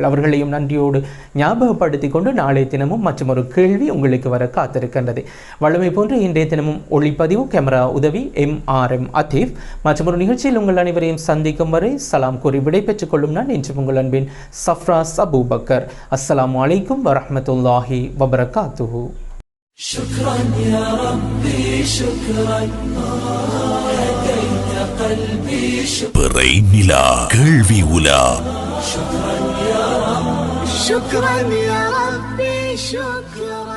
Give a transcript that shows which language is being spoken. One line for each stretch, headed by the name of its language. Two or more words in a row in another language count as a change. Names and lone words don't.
Tamil: அவர்களையும் நன்றியோடு ஞாபகப்படுத்திக் கொண்டு நாளைய தினமும் மற்றொரு கேள்வி உங்களுக்கு வர காத்திருக்கின்றது. வழமை போன்று இன்றைய தினமும் ஒளிப்பதிவு கேமரா உதவி MRM அதீப். மற்றொரு நிகழ்ச்சியில் உங்கள் அனைவரையும் சந்திக்கும் வரை சலாம் கூறி விடை பெற்றுக் கொள்ளும் நான் இன்று உங்கள் அன்பின் சஃப்ராஸ் அபூபக்கர்.
Arabic: السلام عليكم ورحمة الله وبركاته. شكرا يا ربي شكرا هديت قلبي شكرا.
Tamil: பிறை நிலா கேள்வி உலா.
Arabic: شكرا يا رب شكرا يا ربي شكرا.